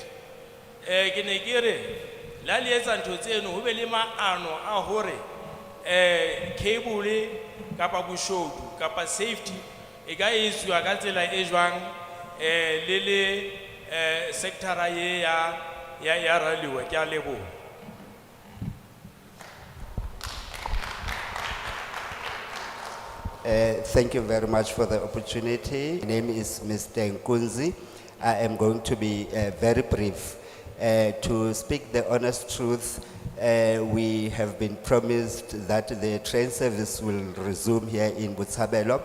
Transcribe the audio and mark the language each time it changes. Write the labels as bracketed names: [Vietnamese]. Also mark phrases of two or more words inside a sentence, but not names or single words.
[Southern Sotho] Ke ne ke re la le etsa ntho tseno ho be le maano a hore cable kapa boshodu kapa safety e ka etswa ka tsela e jwang le sector ye ya railway. Ke a leboha. [English] Thank you very much for the opportunity. My name is Mr. Nkunzi. I am going to be very brief. To speak the honest truth, we have been promised that the train service will resume here in Botshabelo.